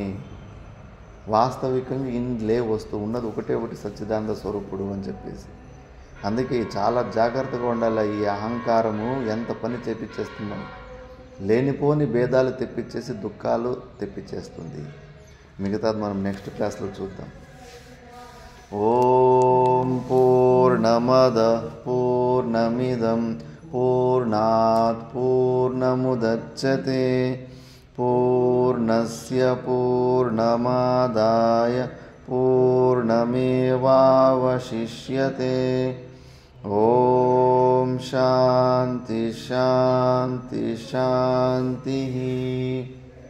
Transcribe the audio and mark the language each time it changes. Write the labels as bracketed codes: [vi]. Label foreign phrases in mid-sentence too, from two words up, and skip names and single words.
[te] వాస్తవికంగా ఇందులే వస్తువు ఉన్నది ఒకటి సచ్చిదానంద స్వరూపుడు అని చెప్పేసి. అందుకే చాలా జాగ్రత్తగా ఉండాలి. ఈ అహంకారము ఎంత పని చేపించేస్తున్నాం, లేనిపోని భేదాలు తెప్పించేసి దుఃఖాలు తెప్పించేస్తుంది. మిగతాది మనం నెక్స్ట్ క్లాస్లో చూద్దాం. [sa] ओं पूर्णमद पूर्णमिदं पूर्णात् पूर्णमुदच्यते पूर्णस्य पूर्णमादाय पूर्णमेवावशिष्यते. ओं शांति शांति शांति.